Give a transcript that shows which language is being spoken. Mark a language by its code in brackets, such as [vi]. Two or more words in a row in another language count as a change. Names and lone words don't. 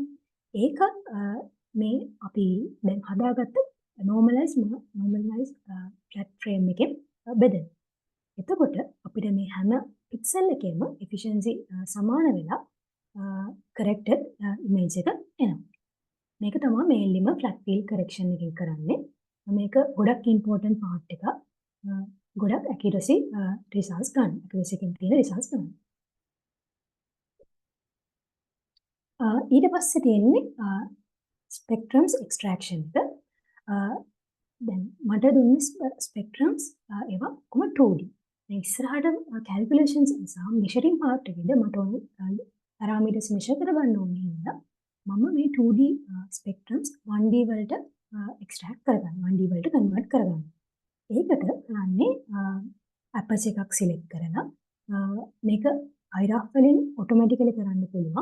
[si] ඒක මේ අපි දැන් හදාගත්ත [en] normalize flat frame [si] එකෙන් බෙදෙන. එතකොට අපිට මේ හැම pixel එකේම efficiency සමාන වෙලා [en] corrected image [si] එක එනවා. මේක තමයි mainlyම [en] flat field correction [si] එකෙන් කරන්නේ. මේක ගොඩක් [en] important part [si] එකක්. ගොඩක් [en] accuracy results [si] ගන්න. accuracy එකෙන් තියෙන results ගන්න. ඊට පස්සේ තියෙන්නේ [en] spectrums extraction [si] එක. දැන් මට දුන්නේ spectrums ඒවා කොහොම 2D. මේ ඉස්සරහට calculations නිසා [en] measuring part [si] එකේදී මට ඕනේ [en] parameters measure [si] කරගන්න ඕනේ හින්දා මම මේ 2D spectrums 1D වලට extract කරගන්න 1D වලට convert කරගන්න. ඒකට කරන්නේ aperture එකක් select කරලා මේක IRAF වලින් automatically කරන්න පුළුවන්.